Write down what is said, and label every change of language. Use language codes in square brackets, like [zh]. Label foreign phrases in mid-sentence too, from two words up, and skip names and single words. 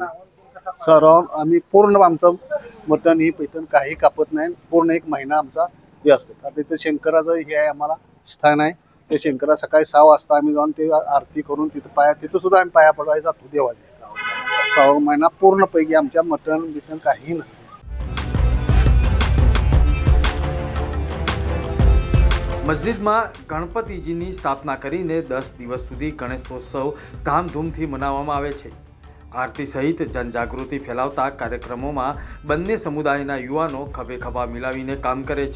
[mr] सर्व आम्ही पूर्ण आमचं मटण ही पैठण काही कापत नाही। पूर्ण 1 महिना आमचा हे असतो। आता इथे शंकराचं हे आहे आम्हाला स्थान आहे। ते शंकरा सकाळी 6 वाजता आम्ही जाऊन ते आरती करून तिथं सुद्धा आम्ही पाया पडायला जातो देवाच्या। 6 महिना पूर्णपैकी आमच्या मटण बिटण काही नसतं। [gu] મસ્જિદમાં ગણપતિજીની સ્થાપના કરીને 10 દિવસ સુધી ગણેશોત્સવ ધામધૂમથી મનાવવામાં આવે છે। આરતી સહિત જનજાગૃતિ ફેલાવતા કાર્યક્રમોમાં બંને સમુદાયના યુવાનો ખભે ખભા મિલાવીને કામ કરે છે।